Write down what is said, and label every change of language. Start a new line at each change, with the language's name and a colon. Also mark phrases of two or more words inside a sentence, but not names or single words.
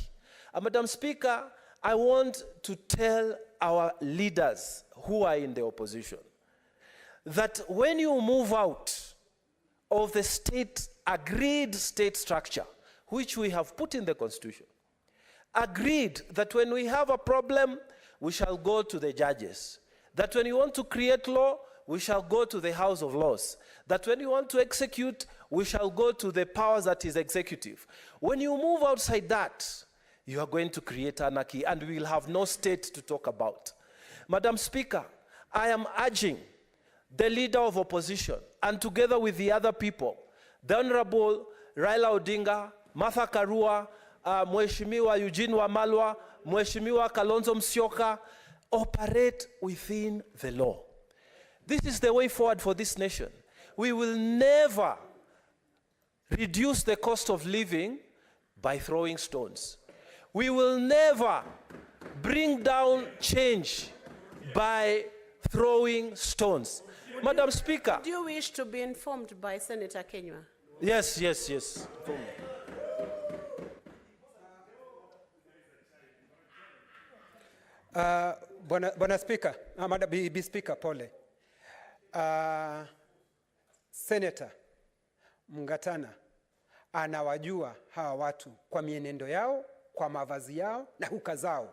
English: And Madam Speaker, I want to tell our leaders who are in the opposition that when you move out of the state, agreed state structure, which we have put in the Constitution, agreed that when we have a problem, we shall go to the judges, that when you want to create law, we shall go to the House of Laws, that when you want to execute, we shall go to the powers that is executive. When you move outside that, you are going to create anarchy, and we will have no state to talk about. Madam Speaker, I am urging the leader of opposition, and together with the other people, the Honorable Raila Odinga, Martha Karua, Mheshimiwa Eugene Wamalwa, Mheshimiwa Kalonzo Musyoka, operate within the law. This is the way forward for this nation. We will never reduce the cost of living by throwing stones. We will never bring down change by throwing stones. Madam Speaker. Do you wish to be informed by Senator Kenywa? Yes, yes, yes. Bwana Speaker, Madam B Speaker, pole.
Swahili: Senator Mngatana anawajua hawa watu kwa mienendo yao, kwa mavazi yao na huka zao.